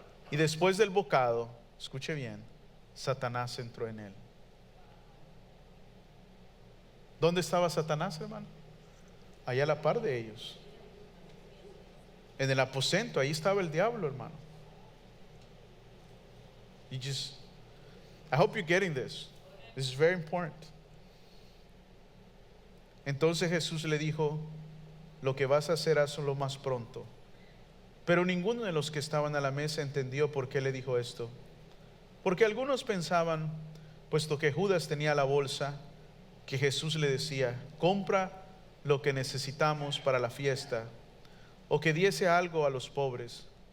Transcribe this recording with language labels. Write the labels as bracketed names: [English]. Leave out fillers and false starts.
[Spanish] Y después del bocado, escuche bien, Satanás entró en él. ¿Dónde estaba Satanás, hermano? Allá a la par de ellos. En el aposento, ahí estaba el diablo, hermano. [English] I hope you're getting this. This is very important. [Spanish] Entonces Jesús le dijo: lo que vas a hacer, hazlo más pronto. Pero ninguno de los que estaban a la mesa entendió por qué le dijo esto. Porque algunos pensaban, puesto que Judas tenía la bolsa, que Jesús le decía: compra lo que necesitamos para la fiesta, o que diese algo a los pobres.